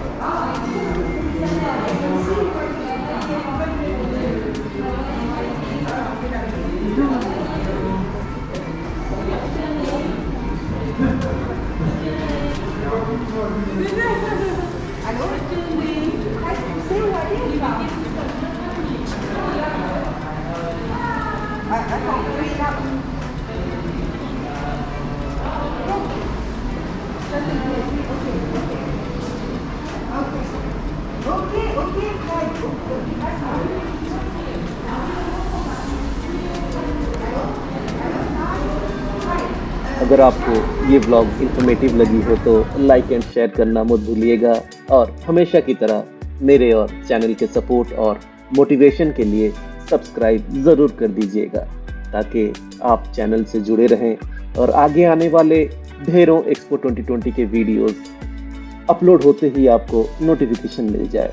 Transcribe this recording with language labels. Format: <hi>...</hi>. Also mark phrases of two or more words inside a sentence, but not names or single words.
<fr>Allô? C'est où aller ou pas? Attends, oui, là. Ça, c'est bon. Ok, ok. Ok,</fr> <hi>अगर आपको ये</hi> <en>vlog informative</en> <hi>लगी हो तो</hi> <en>like and share</en> <hi>करना मत भूलिएगा और हमेशा की तरह मेरे और चैनल के सपोर्ट और मोटिवेशन के लिए सब्सक्राइब ज़रूर कर दीजिएगा ताकि आप चैनल से जुड़े रहें और आगे आने वाले ढेरों एक्सपो 2020 के</hi> <en>videos upload</en> <hi>होते ही आपको नोटिफिकेशन मिल जाए.</hi>